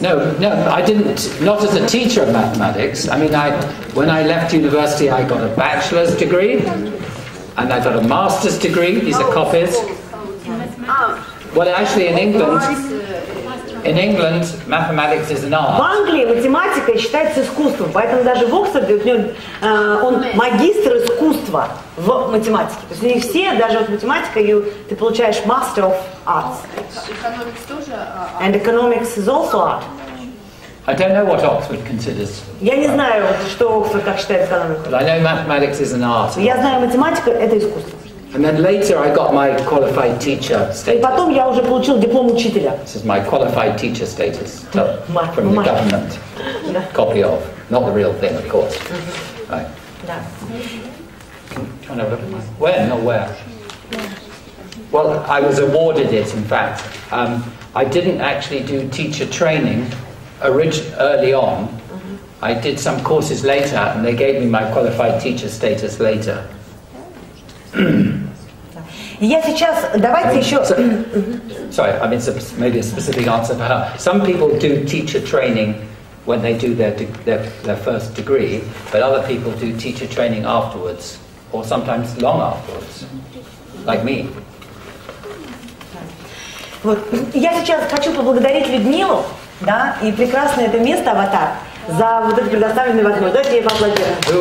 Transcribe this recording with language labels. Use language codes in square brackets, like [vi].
[en] No, I didn't. Not as a teacher of mathematics. I mean, when I left university, I got a bachelor's degree, and I got a master's degree. These are copies. Well, actually, in England, mathematics is an art. [ru] В Англии математика считается искусством, поэтому даже в Оксфорде он магистр искусства в математике. То есть не все, даже вот математика, ты получаешь [en] Master of Arts. [ru] Economics тоже. [en] And economics is also art. I don't know what Oxford considers. [ru] Я не знаю, что Оксфорд как считает экономику. [en] But I know mathematics is an art. [ru] Я знаю, математика – это искусство. [en] And then later I got my qualified teacher [ru] И [en] status. [ru] потом я уже получил диплом учителя. [en] This is my qualified teacher status Mark from the [ru] Mак. [en] government. Copy of. Not the real thing, of course. Right. [ru] Да. [en] Trying to look at my... When or where? Well, I was awarded it, in fact. I didn't actually do teacher training early on. I did some courses later, and they gave me my qualified teacher status later. [ru] Я сейчас, давайте еще... [en] Sorry, I mean, maybe a specific answer for her. Some people do teacher training when they do their first degree, but other people do teacher training afterwards, or sometimes long afterwards, like me. [ru] Вот. Я сейчас хочу поблагодарить Людмилу, да, и прекрасное это место «Аватар» за вот эту предоставленную возможность. Давайте ей поаплодируем.